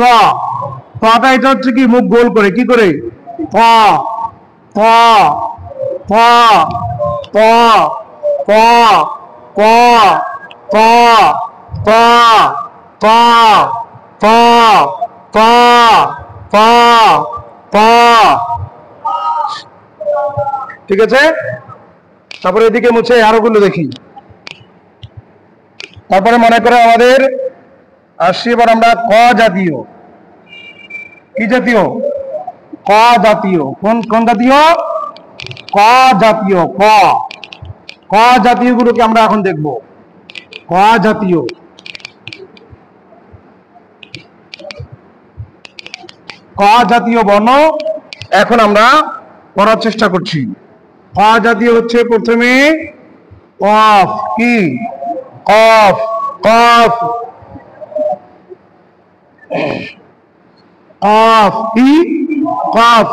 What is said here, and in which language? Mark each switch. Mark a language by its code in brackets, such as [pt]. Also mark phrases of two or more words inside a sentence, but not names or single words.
[bn] তটা এটা হচ্ছে কি? মুখ গোল করে। কি করে? ত ত ত ত ত ত ত ত ত ত ত ত ত। ঠিক আছে? তারপরে এদিকে মুছে আরো গুলো দেখি। তারপরে মনে করে আমাদের আসছি এবার আমরা ক জাতীয়। কি জাতীয়? ক জাতীয়। কোন কোন জাতীয়? ক জাতীয়। ক। ক জাতীয় গুলোকে আমরা এখন দেখব। ক জাতীয়, ক জাতীয় বর্ণ এখন আমরা পড়ার চেষ্টা করছি। ক জাতীয় হচ্ছে প্রথমে কফ, কি কফ, কফ, কফ, কি কফ।